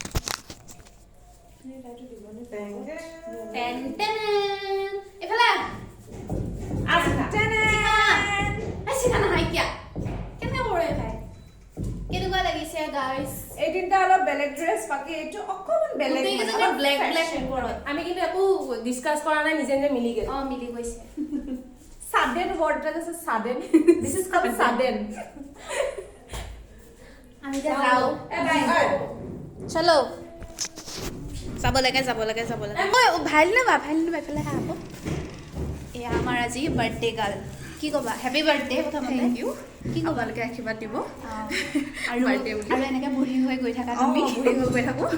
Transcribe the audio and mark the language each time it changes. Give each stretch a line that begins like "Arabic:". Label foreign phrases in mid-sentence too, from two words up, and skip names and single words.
Assamese: এফালে শিখা নহয় কিয়া কেনে কৰে ভাই কেনেকুৱা লাগিছে গাইস এই দিনটা অলপ বেলেগ ড্ৰেছ বাকি এটো অকমান বেলেগ মানে ব্ল্যাক ওপৰত আমি কিন্তু একো ডিসকাস কৰা নাই নিজে নিজে মিলি গেল মিলি গৈছে
English: সাডেন ওয়ার্ডটা আছে sudden this is called sudden
Assamese: আমি যা যাও চলো যাব লাগে ঐ ভাল না এফালে হাব এয়া আমাৰ আজি বাৰ্থডে গাল কি কবা
English: happy birthday
Assamese: প্ৰথমতে
English: thank you
Assamese: কি কবা আপোনালোকে আশীৰ্বাদ দিব আৰু বাৰ্থডে বুলি আৰু এনেকৈ বুঢ়ী হৈ গৈ থাকা তুমি বুঢ়ী হৈ গৈ থাকো